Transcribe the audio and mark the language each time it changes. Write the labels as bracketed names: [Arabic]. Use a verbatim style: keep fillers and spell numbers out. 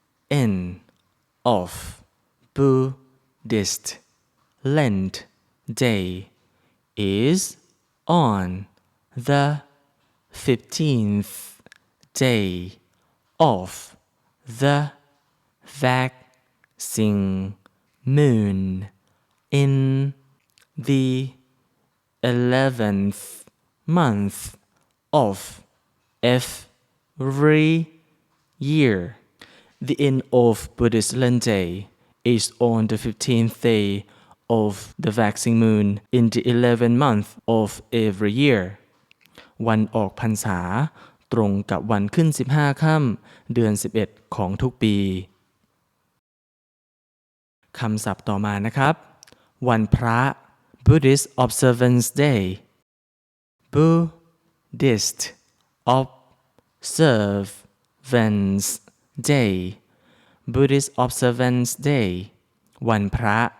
[English] end of Buddhist Lent Day is on the fifteenth day of the waxing moon in the eleventh month of every year. The end of Buddhist Lent Day is on the fifteenth day of the waxing moon in the eleventh month of every year. [Thai] วันออกพรรษาตรงกับวันขึ้นสิบห้าค่ำเดือนสิบเอ็ดของทุกปีคำศัพท์ต่อมานะครับวันพระ Buddhist Observance Day Buddhist Observance Day Buddhist Observance Day วันพระ